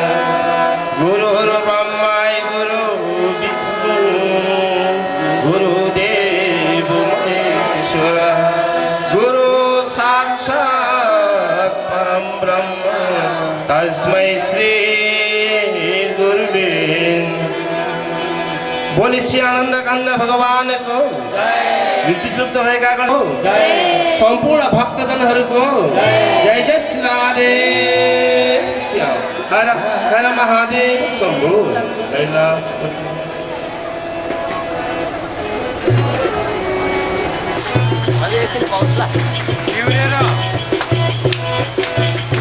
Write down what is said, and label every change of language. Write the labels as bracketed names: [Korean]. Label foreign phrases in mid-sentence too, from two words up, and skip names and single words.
[Sanskrit] गुरुर्ब्रह्मा गुरु विष्णु गुरुदेव महेश्वर गुरु साक्षात् परम ब्रह्म तस्मै श्री गुरुवे। [Nepali] बोली श्री आनंद कंद भगवान को मृत्यु सुप्त भएका को सम्पूर्ण भक्तजनहरूको जय जय श्री राधे श्याम। [Sanskrit] हर हर महादेव शम्भो। Siurera